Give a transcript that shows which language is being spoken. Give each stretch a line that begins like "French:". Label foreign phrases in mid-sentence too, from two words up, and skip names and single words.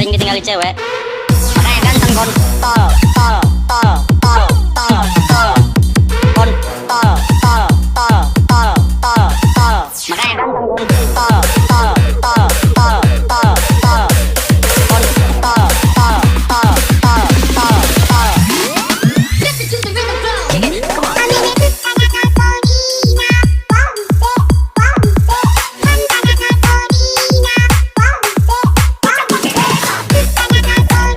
Indonesian: nyari cewek, makanya ganteng kontol, tol, tol, tol, tol, tol, kontol, tol, tol, tol, tol, tol, makanya ganteng kontol, tol, tol, tol, tol, tol, kontol, tol, tol, tol, tol, tol.
English: Listen to the rhythm flow. Kick it, come on. Come on.